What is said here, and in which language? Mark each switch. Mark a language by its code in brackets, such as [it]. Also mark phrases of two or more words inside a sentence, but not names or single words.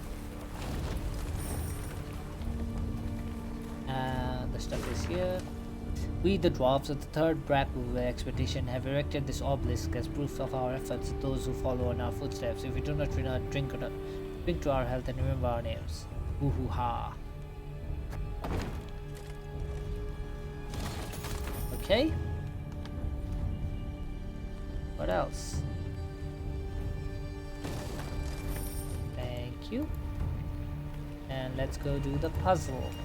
[en] The stuff is here. We, the dwarves of the third Brackwood expedition, have erected this obelisk as proof of our efforts to those who follow in our footsteps. If we do not return, drink to our health and remember our names. Hoo-hoo-ha. Okay. What else? Thank you. And let's go do the puzzle.